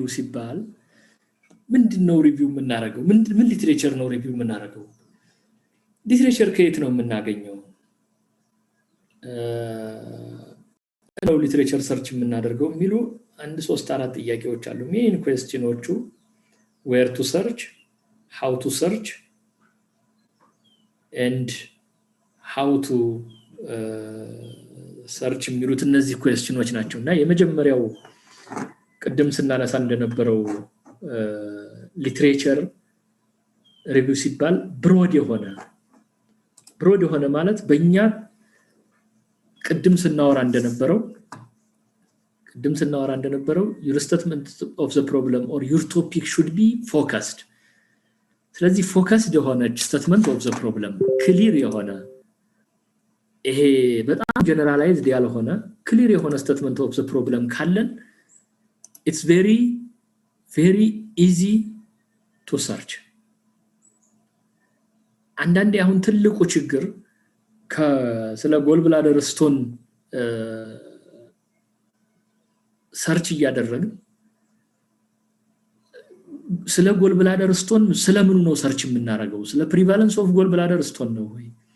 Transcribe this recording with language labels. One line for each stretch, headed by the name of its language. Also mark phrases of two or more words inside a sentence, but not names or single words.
Amharic: ሲባል ምንድነው ሪቪው የምናደርገው ምን ሊትሬቸር ነው ሪቪው የምናደርገው ሊትሬቸር ከየት ነው የምናገኘው ነው
English: literature search
Amharic: የምናደርገው የሚሉ አንድ 3-4 ጥያቄዎች አሉ
English: main questions where to search how to search and how to search
Amharic: የሚሉት እነዚህ ኩዌስችኖች ናቸውና የመጀመሪያው ቅድም ስናነሳ እንደነበረው
English: literature review
Amharic: ሲባል ብሮድ የሆነ ማለት በእኛ ቅድም ስናወራ እንደነበረው
English: your statement of the problem or your topic should be focused
Amharic: ስለዚህ focused የሆነ
English: statement of the problem
Amharic: clear የሆነ ይሄ በጣም generalized ያልሆነ clear የሆነ
English: statement of the problem ካለን it's very very easy to search
Amharic: አንዳንዴ አሁን ትልቁ ችግር ስለ
English: gallbladder stone
Amharic: ሰርች እያደረግን ስለ
English: gallbladder stone
Amharic: ስለምኑ ነው ሰርች የምናደርገው ስለ
English: prevalence of gallbladder stone
Amharic: ነው ወይ